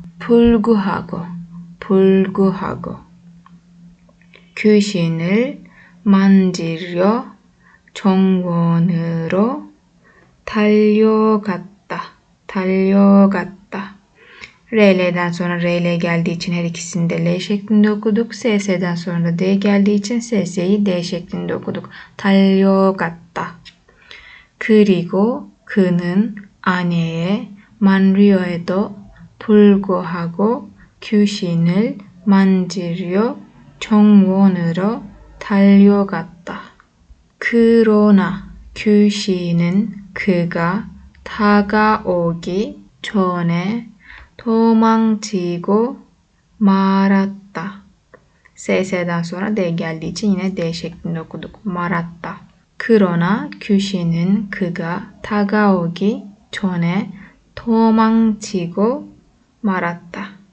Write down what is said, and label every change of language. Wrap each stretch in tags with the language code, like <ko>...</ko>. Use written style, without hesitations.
<ko>불구하고, 불구하고. 귀신을 만지려 정원으로 달려갔다, 달려갔다.</ko> <tr>RL'den sonra RL geldiği için her ikisini de L şeklinde okuduk. SS'den sonra da D geldiği için SS'yi D şeklinde okuduk.</tr> <ko>달려갔다. 그리고 그는 아내의 만류에도 불구하고 귀신을 만지려 정원으로 달려갔다. 그러나 귀신은 그가 다가오기 전에 도망치고 말았다.</ko> <tr>SS'den sonra D geldiği için yine D şeklinde okuduk.</tr> <ko>말았다. 그러나 귀신은 그가 다가오기 전에 도망치고 말았다.</ko>